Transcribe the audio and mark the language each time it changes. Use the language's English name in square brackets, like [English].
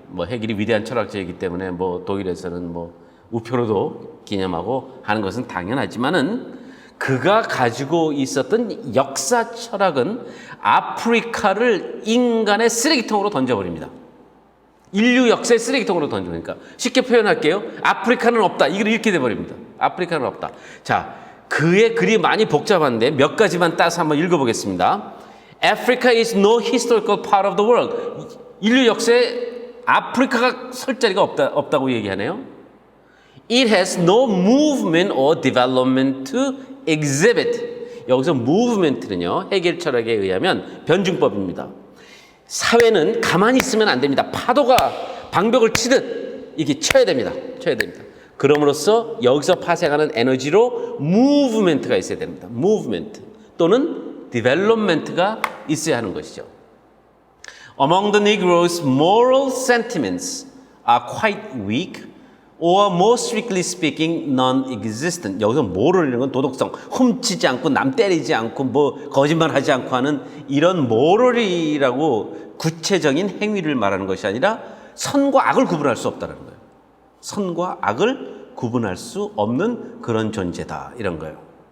[Korean] 헤겔이 위대한 철학자이기 때문에 독일에서는 우표로도 기념하고 하는 것은 당연하지만은 그가 가지고 있었던 역사 철학은 아프리카를 인간의 쓰레기통으로 던져버립니다. 인류 역사의 쓰레기통으로 던져버리니까 쉽게 표현할게요. 아프리카는 없다. 이걸 이렇게 돼버립니다. 아프리카는 없다. 자, 그의 글이 많이 복잡한데 몇 가지만 따서 한번 읽어보겠습니다. [English] Africa is no historical part of the world. [Korean] 인류 역사에 아프리카가 설 자리가 없다고 얘기하네요. [English] It has no movement or development to exhibit. [Korean] 여기서 movement는요, 해겔 철학에 의하면 변증법입니다. 사회는 가만히 있으면 안 됩니다. 파도가 방벽을 치듯 이렇게 쳐야 됩니다. 그럼으로써 여기서 파생하는 에너지로 movement가 있어야 됩니다. movement 또는 development가 있어야 하는 것이죠. [English] Among the Negroes, moral sentiments are quite weak or more strictly speaking non-existent. [Korean] 여기서 moral이라는 건 도덕성, 훔치지 않고 남 때리지 않고 거짓말하지 않고 하는 이런 moral이라고 구체적인 행위를 말하는 것이 아니라 선과 악을 구분할 수 없다는 거예요. 선과 악을 구분할 수 없는 그런 존재다 이런 거예요.